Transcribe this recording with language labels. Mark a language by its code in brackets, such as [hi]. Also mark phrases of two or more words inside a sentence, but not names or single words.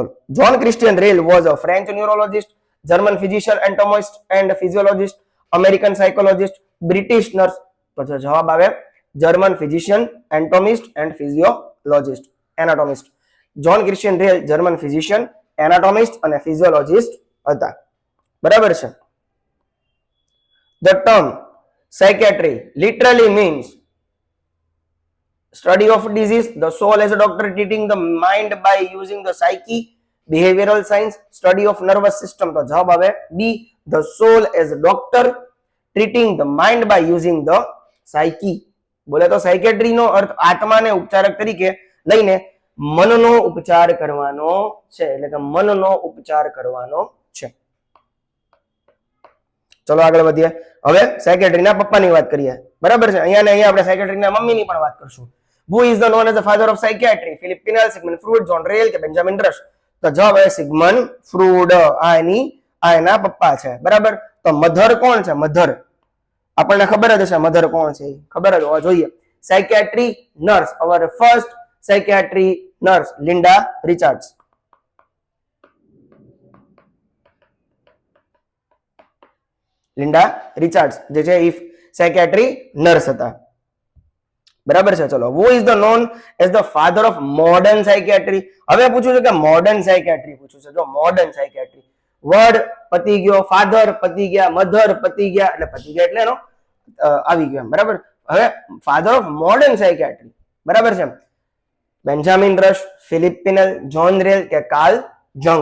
[en] John Christian Reil was a French neurologist, German physician, entomist and physiologist, American psychologist, British nurse. [gu] તો જવાબ આવે [en] German physician, entomist and physiologist, anatomist. [gu] જોન ક્રિસ્ટિયન રેલ [en] German physician, anatomist [gu] અને ફિઝિયોલોજિસ્ટ હતા, બરાબર છે. [en] The term psychiatry literally means study of disease, the soul as a doctor treating the mind by using the psyche, behavioral science, study of nervous system. [gu] તો જવાબ આવે [en] B, the soul as a doctor treating the mind by using the psyche. [gu] બોલે તો સાયકેટ્રી નો અર્થ આત્માને ઉપચારક તરીકે લઈને મનનો ઉપચાર કરવાનો છે, એટલે કે મનનો ઉપચાર કરવાનો છે. ચલો આગળ વધીએ. હવે સાયકેટ્રીના પપ્પાની વાત કરીએ, બરાબર છે. અહીંયા ને અહીંયા આપણે સાયકેટ્રીના મમ્મીની પણ વાત કરશું. [en] Who is the known as the father of psychiatry? [gu] Philip Pinel, Sigmund Freud, John Ryle કે બેન્જામિન રશ? તો જવાબ આવે સિગમન્ડ ફ્રૂડ. આ એના પપ્પા છે, બરાબર. તો મધર કોણ છે? મધર આપણને ખબર જ હશે. મધર કોણ છે? ખબર જ હોવા જોઈએ. [en] psychiatry nurse, our first psychiatry nurse Linda Richards. [gu] લિન્ડા રિચાર્ડ્સ જે છે એ [en] psychiatry nurse [gu] હતા. બરાબર છે. ચલો, [en] who is the known as the father of modern psychiatry? [gu] હવે પૂછ્યું છે કે [en] modern psychiatry [gu] પૂછ્યું છે. જો [en] modern psychiatry word [gu] પતી ગયો, ફાધર પતી ગયા, મધર પતી ગયા, એટલે પતી ગયા એટલે એનો આવી ગયો. બરાબર. [en] હવે father of modern psychiatry [gu] બરાબર છે. બેન્જામિન રશ, ફિલિપ પિનેલ, જોન રેલ કે કાર્લ જંગ.